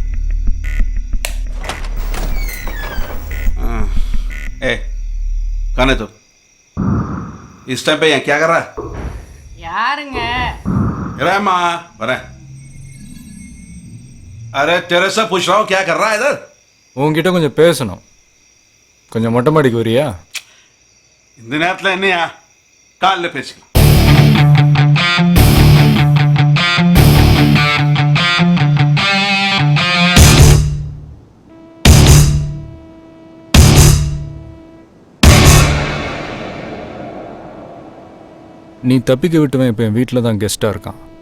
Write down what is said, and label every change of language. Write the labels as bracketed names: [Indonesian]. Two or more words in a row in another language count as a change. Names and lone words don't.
[Hindi] ए कौन है तू? इस टाइम पे यहाँ क्या कर रहा है? [Tamil] யாருங்க? [Hindi] माँ बने। अरे तेरे से पूछ रहा हूँ क्या कर रहा है इधर? [Tamil] உங்ககிட்ட கொஞ்சம் பேசணும். கொஞ்சம் மொட்டை மாடிக்கு வரியா? இந்த நேரத்தில் என்னையா? காலைல பேசிக்கலாம். நீ தப்பிக்க விட்டுவன் இப்போ என் வீட்டில் தான் கெஸ்ட்டாக இருக்கான்.